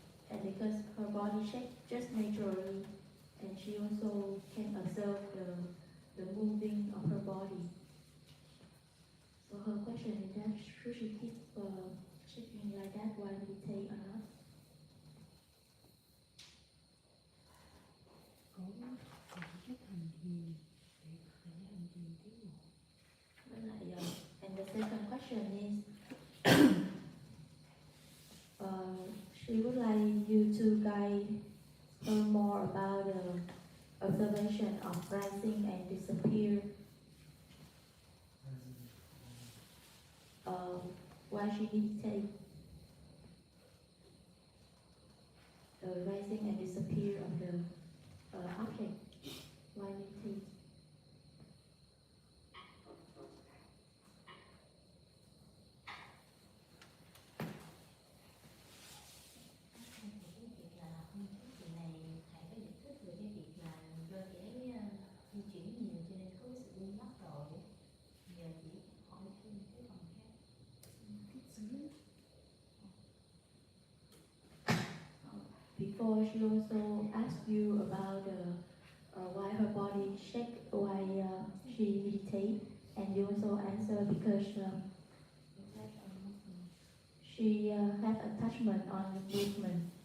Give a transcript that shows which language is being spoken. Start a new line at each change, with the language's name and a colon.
English: And because her body shakes just naturally, and she also can observe the moving of her body. So her question is that should she keep shaking like that while meditate or not?
Vietnamese: Có cái hành thiền để có thể hành trì tiến bộ. Với lại,
English: and the second question is, she would like you to guide her more about the observation of rising and disappear while she meditates. The rising and disappear of the object while meditating.
Vietnamese: Cái việc là chị này thầy có giải thích về cái việc là do cái di chuyển nhiều cho nên có cái sự buông lắc rồi. Giờ chỉ hỏi thêm cái phần khác. Cái xứ.
English: Before she also asked you about why her body shake while she meditate, and you also answer because she have attachment on the movement.